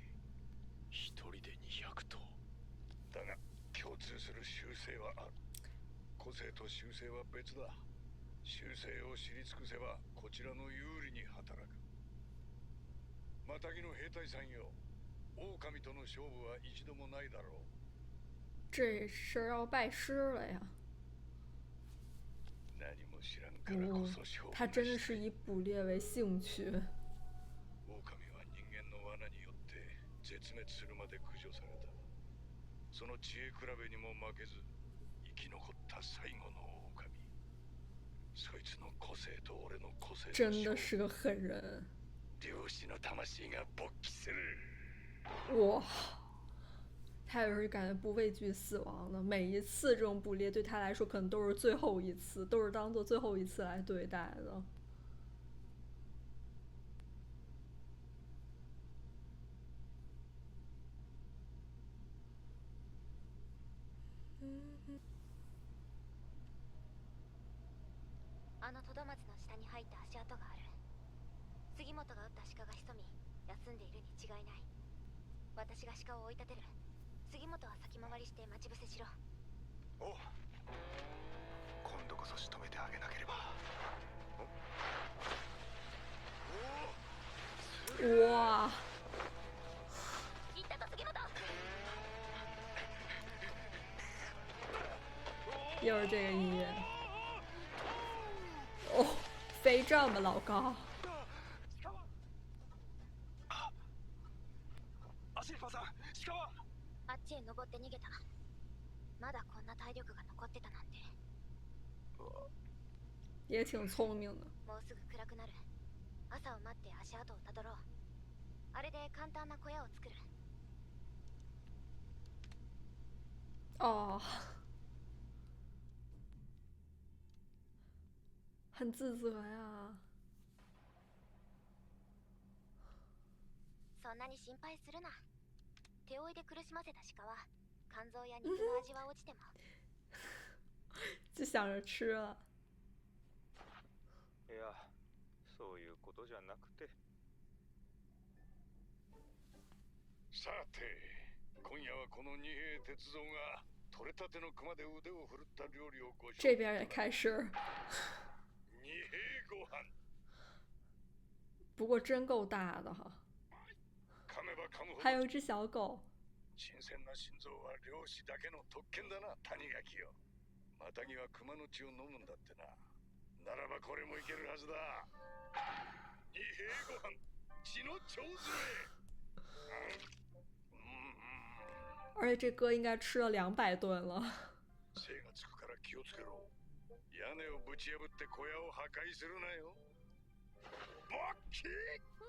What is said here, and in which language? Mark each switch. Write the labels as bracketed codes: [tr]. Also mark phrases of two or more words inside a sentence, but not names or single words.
[ja] 一人で200頭だが共通する習性はある。個性と習性は別だ。習性を知り尽くせばこちらの有利に働く。マタギの兵隊さんよ、狼との勝負は一度もないだろう。 [zh] 这事儿要拜师了呀！ [ja] 何も知らんからこそ勝負 [zh] 他真的是以捕猎为兴趣。 [ja] 狼は人間の罠によって絶滅するまで駆除された。その知恵比べにも負けず生き残った最後の狼。そいつの個性と俺の個性 [zh] 真的是个狠人。 [ja] 漁師の魂が勃起する。哇！ [zh] 他有时感觉不畏惧死亡的，每一次这种捕猎对他来说可能都是最后一次，都是当做最后一次来对待的。 [ja] あのトドマツの下に入った足跡がある。杉本が撃った鹿が潜み休んでいるに違いない。私が鹿を追い立てる。杉本は先回りして待ち伏せしろ。おう、今度こそ仕留めてあげなければ。哇！行ったぞ杉本。 [zh] 又是这个音乐。哦，飞这么老高。 [ja] アシェルパさん、鹿は？あっちへ登って逃げた。まだこんな体力が残ってたなんて。 [zh] 也挺聪明的。 [ja] もうすぐ暗くなる。朝を待って足跡をたどろう。あれで簡単な小屋を作る。 [zh] 哦，很自责呀。 [ja] そんなに心配するな。手負いで苦しませた鹿は肝臓や肉の味は落ちても [zh] 就想着吃了。 [ja] いや、そういうことじゃなくて。さて、今夜はこの二兵鉄三が取れたての熊で腕を振るった料理をご紹介。 [zh] 这边也开始。 [ja] 二兵ご飯。 [zh] 不过真够大的哈。 [ja] 噛めば噛むほど。 [zh] 还有一只小狗。 [ja] 新鮮な心臓は漁師だけの特権だな、谷垣よ。マタギは熊の血を飲むんだってな。ならばこれもいけるはずだ。二兵ご飯、血の腸詰め。 [zh] 而且这哥应该吃了200顿了。 [ja] 精がつくから気をつけろ。屋根をぶち破って小屋を破壊するなよ。ボッキー